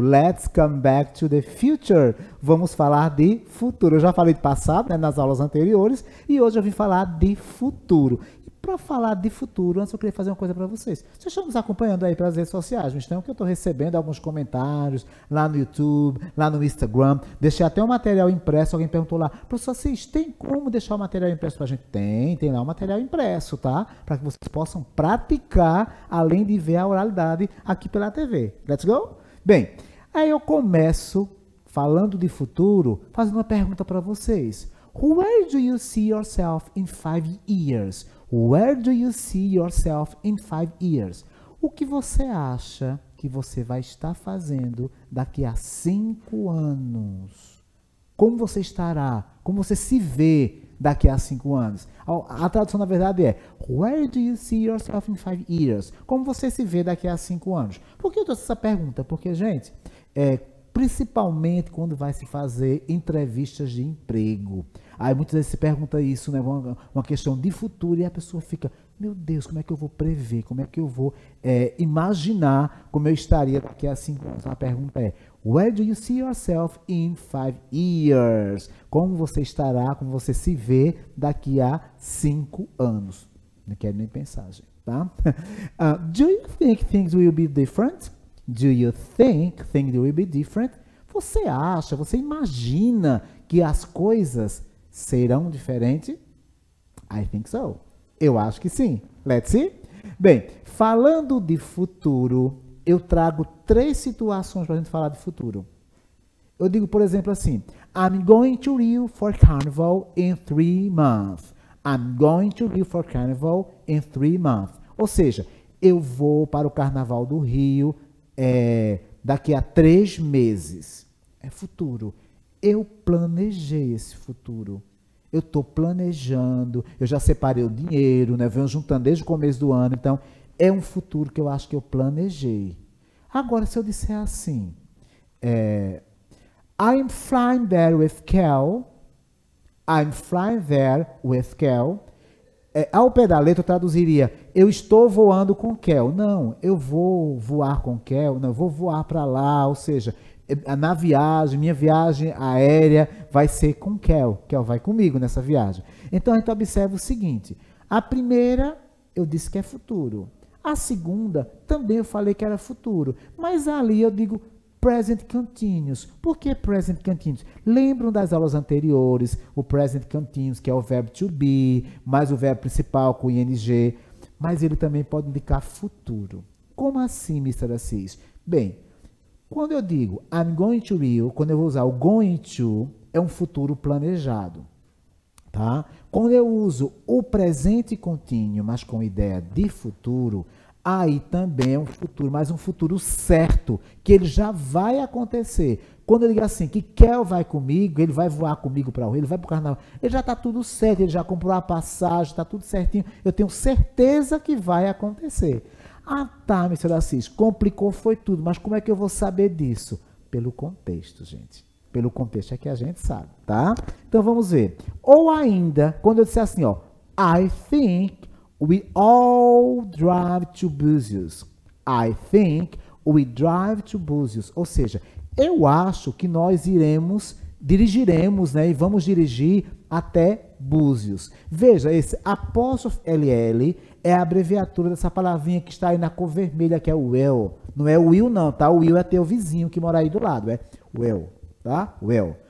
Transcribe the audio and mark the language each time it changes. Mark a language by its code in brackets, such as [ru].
[en] Let's come back to the future. [pt] Vamos falar de futuro. Eu já falei de passado, né, nas aulas anteriores, e hoje eu vim falar de futuro. Para falar de futuro, antes eu queria fazer uma coisa para vocês. Vocês estão nos acompanhando aí pelas redes sociais, então que eu estou recebendo alguns comentários lá no YouTube, lá no Instagram. Deixei até um material impresso, alguém perguntou lá, professor Assis, tem como deixar o material impresso para a gente? Tem lá o material impresso, tá? Para que vocês possam praticar, além de ver a oralidade aqui pela TV. [en] Let's go? [pt] Bem, aí eu começo falando de futuro, fazendo uma pergunta para vocês. [en] Where do you see yourself in 5 years? Where do you see yourself in 5 years? [pt] O que você acha que você vai estar fazendo daqui a 5 anos? Como você estará? Como você se vê daqui a 5 anos? A tradução, na verdade, é [en] Where do you see yourself in 5 years? [pt] Como você se vê daqui a 5 anos? Por que eu trouxe essa pergunta? Porque, gente, principalmente quando vai se fazer entrevistas de emprego. Aí muitas vezes se pergunta isso, né, uma questão de futuro, e a pessoa fica, meu Deus, como é que eu vou prever, como é que eu vou imaginar como eu estaria daqui a 5 anos? A pergunta é, [en] where do you see yourself in 5 years? [pt] Como você estará, como você se vê daqui a 5 anos? Não quero nem pensar, gente, tá? [en] Do you think things will be different? Do you think things will be different? [pt] Você acha, você imagina que as coisas serão diferentes? [en] I think so. [pt] Eu acho que sim. [en] Let's see? [pt] Bem, falando de futuro, eu trago 3 situações para a gente falar de futuro. Eu digo, por exemplo, assim, [en] I'm going to Rio for Carnival in 3 months. I'm going to Rio for Carnival in 3 months. [pt] Ou seja, eu vou para o Carnaval do Rio daqui a 3 meses. É futuro. Eu planejei esse futuro. Eu estou planejando, eu já separei o dinheiro, né? Venho juntando desde o começo do ano. Então, é um futuro que eu acho que eu planejei. Agora, se eu disser assim, [en] I'm flying there with Kel. I'm flying there with Kel. [pt] Ao pé da letra, eu traduziria, eu estou voando com Kel. Não, eu vou voar com Kel. Não, eu vou voar para lá, ou seja, na viagem, minha viagem aérea vai ser com Kel. Kel vai comigo nessa viagem. Então, a gente observa o seguinte. A primeira, eu disse que é futuro. A segunda, também eu falei que era futuro. Mas ali eu digo present continuous. Por que present continuous? Lembram das aulas anteriores, o present continuous, que é o verbo to be, mais o verbo principal com ing. Mas ele também pode indicar futuro. Como assim, Mr. Assis? Bem, quando eu digo [en] I'm going to Rio, [pt] quando eu vou usar o going to, é um futuro planejado, tá? Quando eu uso o presente contínuo, mas com ideia de futuro, aí também é um futuro, mas um futuro certo, que ele já vai acontecer. Quando eu digo assim, que Kel vai comigo, ele vai voar comigo para o Rio, ele vai para o Carnaval, ele já está tudo certo, ele já comprou a passagem, está tudo certinho, eu tenho certeza que vai acontecer. Ah, tá, Mr. Assis, complicou, foi tudo, mas como é que eu vou saber disso? Pelo contexto, gente. Pelo contexto é que a gente sabe, tá? Então, vamos ver. Ou ainda, quando eu disser assim, ó, [en] I think we all drive to Búzios. I think we drive to Búzios. [pt] Ou seja, eu acho que nós dirigiremos, né, e vamos dirigir até Búzios. Veja, esse apóstrofo LL é a abreviatura dessa palavrinha que está aí na cor vermelha, que é o will. Não é o will não, tá? O will é teu vizinho que mora aí do lado, é will, tá? Will.